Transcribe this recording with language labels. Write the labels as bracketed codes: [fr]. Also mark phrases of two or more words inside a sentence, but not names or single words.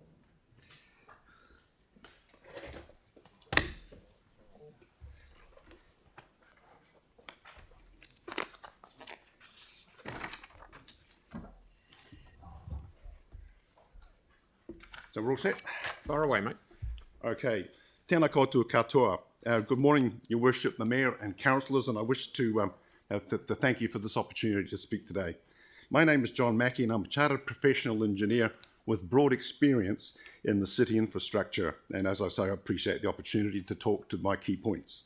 [en] So we're all set? Far away, mate. [mi] Okay. Tēnā koutou katoa. [en] Good morning, Your Worship, the Mayor and councillors, and I wish to thank you for this opportunity to speak today. My name is John Mackey, and I'm a chartered professional engineer with broad experience in the city infrastructure. And as I say, I appreciate the opportunity to talk to my key points.